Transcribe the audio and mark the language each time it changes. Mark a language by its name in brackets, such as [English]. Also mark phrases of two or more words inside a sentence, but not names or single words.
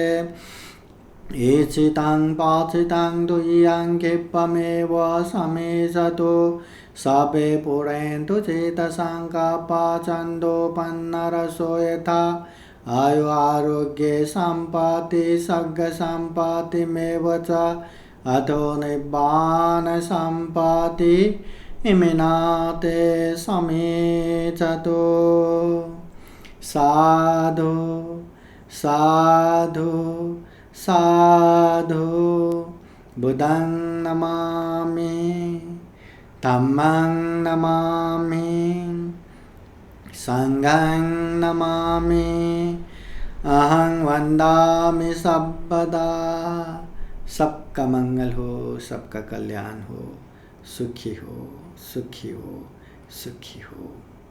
[Pali] ईशितं पाचितं तुय्यं क्षिप्रमेव समेषतु, सवे पुरन्तु चेतसङ्कल्पछन्दोपन्नरसो यथा। आयु आरोग्ये सम्पत्ति सर्गसम्पत्तिमेव च, अथो निब्बाण सम्पत्ति इमिनाते समेचतो। साधु साधु साधु, बुद्धं नमामि, धम्मं नमामि, संघं नमामि, अहं वन्दामि सर्वदा। [Hindi] सबका मंगल हो, सबका कल्याण हो, सुखी हो, सुखी हो, सुखी हो।